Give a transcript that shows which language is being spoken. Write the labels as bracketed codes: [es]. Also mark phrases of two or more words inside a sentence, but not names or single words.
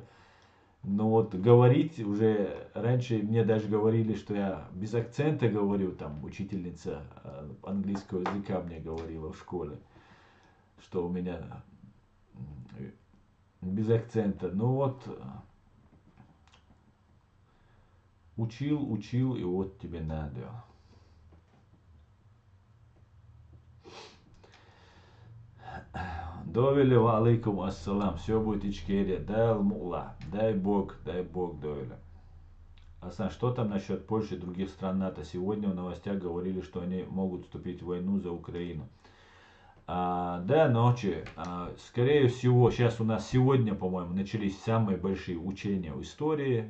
[ru] Но вот говорить уже, раньше мне даже говорили, что я без акцента говорю, там учительница английского языка мне говорила в школе, что у меня без акцента. Ну вот, учил, и вот тебе надо. [ar] Довели وعليكم السلام, [ru] все будет Ичкерия, дай мула, дай Бог, Довели. Асан, что там насчет Польши и других стран НАТО? Сегодня в новостях говорили, что они могут вступить в войну за Украину. Да, ночи. Скорее всего, сейчас у нас сегодня, по-моему, начались самые большие учения в истории.